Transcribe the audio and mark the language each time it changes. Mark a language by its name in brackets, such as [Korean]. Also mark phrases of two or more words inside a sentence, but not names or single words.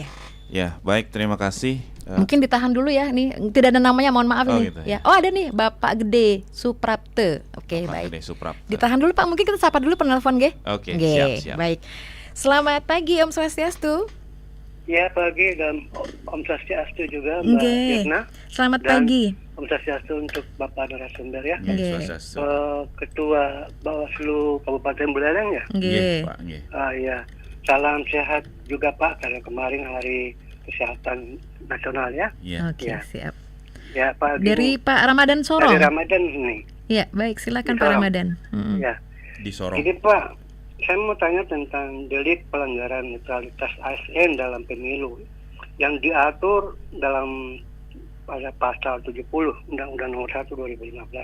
[Indonesian] Ya, baik, terima kasih. Mungkin ditahan dulu ya, nih tidak ada namanya, mohon maaf nih. Gitu, ya. Oh, ada nih Bapak Gede Suprapte. Oke, baik. Gede Suprapte. Ditahan dulu Pak, mungkin kita sapa dulu penelpon nggih. Oke, siap. Baik. Selamat pagi Om Swastiastu. Ya, pagi dan Om Swastiastu juga Mbak Irna. Selamat dan pagi. Om Swastiastu untuk Bapak narasumber ya. Swastiastu. Ketua Bawaslu Kabupaten Buleleng ya. Nggih, Pak, nggih. Ya. Salam sehat juga Pak, karena kemarin Hari Kesehatan Nasional ya. Oke, siap. Ya, Pak. Dari Pak Ramadan Sorong. Dari Ramadan ini. Ya, baik, silakan Di Pak Sorong. Ramadan. Ya. Di Sorong. Jadi Pak, saya mau tanya tentang delik pelanggaran netralitas ASN dalam pemilu yang diatur dalam pada pasal 70 Undang-Undang Nomor 1 2015.